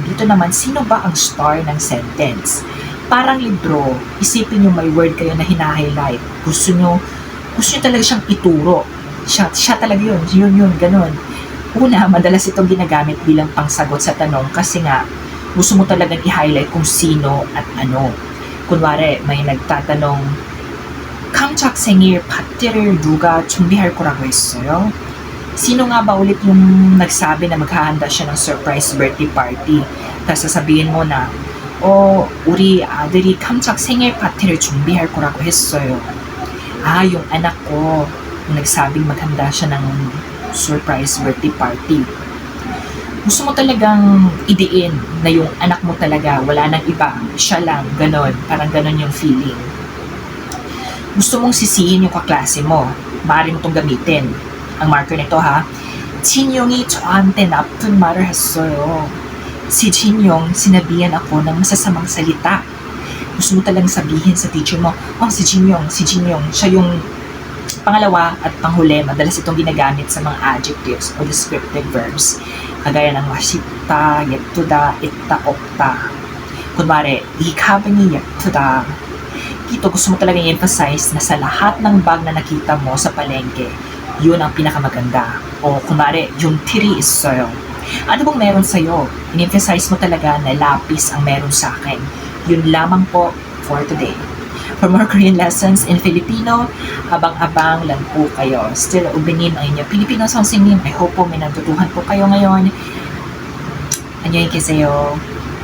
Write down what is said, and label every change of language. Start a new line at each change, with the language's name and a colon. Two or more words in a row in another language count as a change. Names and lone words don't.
Filipino: Dito naman, sino ba ang star ng sentence? Parang libro, isipin nyo may word kayo na hina-highlight. Gusto nyo talaga siyang ituro. Siya talaga yun, ganun. Una, madalas itong ginagamit bilang pangsagot sa tanong kasi nga, gusto mo talagang i-highlight kung sino at ano. Kunwari, may nagtatanong,
Korean: 깜짝 생일 파티를 누가 준비할 거라고 했어요?
Filipino: Sino nga ba ulit yung nagsabi na maghahanda siya ng
English: surprise birthday party?
Filipino: Tapos sasabihin mo na,
Korean: 우리 아들이 깜짝 생일 파티를 준비할 거라고 했어요.
Filipino: Yung anak ko, yung nagsabing maghanda siya ng
English: surprise birthday party.
Filipino: Gusto mo talagang idiin na yung anak mo talaga, wala nang iba, siya lang, ganon, parang ganon yung feeling. Gusto mong sisihin yung kaklase mo, maaari mo itong gamitin. Ang marker nito ha,
Korean: 진용이 저한테 나쁜 말을 했어요.
Filipino: Si Jinyoung, sinabihan ako ng masasamang salita. Gusto mo talagang sabihin sa teacher mo, si Jinyoung, siya yung pangalawa at panghuli, madalas itong ginagamit sa mga adjectives o
English: descriptive verbs.
Filipino: Kagaya ng
Korean: 맛있다, 예쁘다, 있다, 없다.
Filipino: Kunwari,
Korean: 이 가방이 예쁘다.
Filipino: Dito gusto mo talagang i-emphasize na sa lahat ng bag na nakita mo sa palengke, yun ang pinakamaganda. O kunwari, yung tiri 있어요. Ano bang meron sa'yo? In-emphasize mo talaga na lapis ang meron sa akin. Yun lamang po
English: for today. For more Korean lessons in Filipino,
Filipino: abang-abang lang po kayo. Still, ubinim ang inyong Filipino 선생님.
English: I hope
Filipino: po may natutuhan po kayo ngayon.
Korean: 안녕히 계세요.